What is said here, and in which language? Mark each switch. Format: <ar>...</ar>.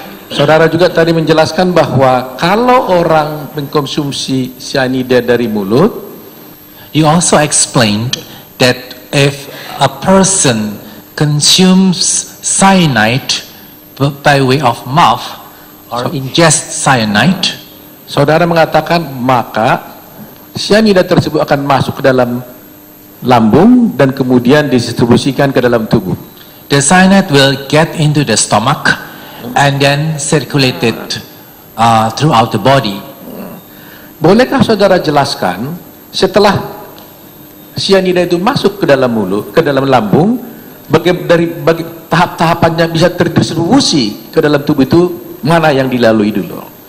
<id>Saudara juga tadi menjelaskan bahwa kalau orang mengkonsumsi cyanida dari mulut,</id> <en>You also explained that if a person consumes cyanide by way of mouth or ingest cyanide,</en> <id>saudara mengatakan maka cyanida tersebut akan masuk ke dalam lambung dan kemudian didistribusikan ke dalam tubuh.</id> <en>the cyanide will get into the stomach and then circulated throughout the body.</en> <id>Bolehkah saudara jelaskan setelah cyanida itu masuk ke dalam mulut, ke dalam lambung, bagi tahap-tahapannya bisa terdistribusi ke dalam tubuh itu, mana yang dilalui dulu?</id>